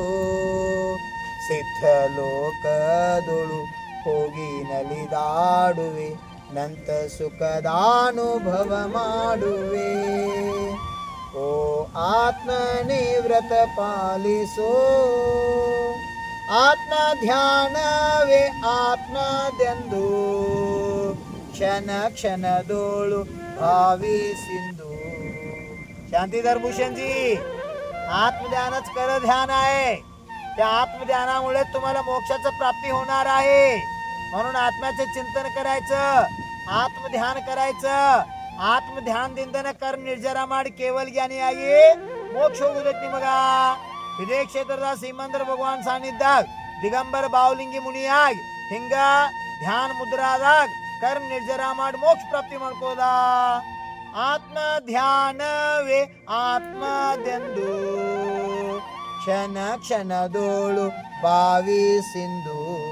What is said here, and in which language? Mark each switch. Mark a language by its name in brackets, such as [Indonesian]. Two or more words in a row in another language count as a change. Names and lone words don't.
[Kannada] ಸಿದ್ಧ ಲೋಕದೊಳು ಹೋಗಿ ನಲಿದಾಡುವೆ, ನಂತ ಸುಖದಾನುಭವ ಮಾಡುವೆ. ಓ ಆತ್ಮನೇ ವ್ರತ ಪಾಲಿಸೋ, ಆತ್ಮ ಧ್ಯಾನವೇ ಆತ್ಮದೆಂದು, ಕ್ಷಣ ಕ್ಷಣದೋಳು भाविसिंधू. [Marathi] शांतीधर भूषणजी, आत्मध्यानच खरं ध्यान आहे. त्या आत्मध्यानामुळे तुम्हाला मोक्षाची प्राप्ती होणार आहे. म्हणून आत्म्याचे चिंतन करायचं, आत्मध्यान करायचं. [Kannada] आत्मध्यान ದಿಂದನೇ ಕರ್ಮ ನಿರ್ಜರ ಮಾಡಿ ಕೇವಲ ಜ್ಞಾನಿ ಆಗಿ ಮೋಕ್ಷ ಹೋಗುದಕ್ಕೆ ನಿಮಗ. ಇದೇ ಕ್ಷೇತ್ರದ ಶ್ರೀಮಂತರ ಭಗವಾನ್ ಸಾನ್ನಿಧ್ಯಾಗ ದಿಗಂಬರ ಬಾವಲಿಂಗಿ ಮುನಿಯಾಗಿ ಹಿಂಗ ಧ್ಯಾನ ಮುದ್ರಾದಾಗ ಕರ್ಮ ನಿರ್ಜರ ಮಾಡಿ ಮೋಕ್ಷ ಪ್ರಾಪ್ತಿ ಮಾಡ್ಕೋದ. ಆತ್ಮ ಧ್ಯಾನವೇ ಆತ್ಮದೆಂದು, ಕ್ಷಣ ಕ್ಷಣದೋಳು ಭಾವಿಸಿಂದು.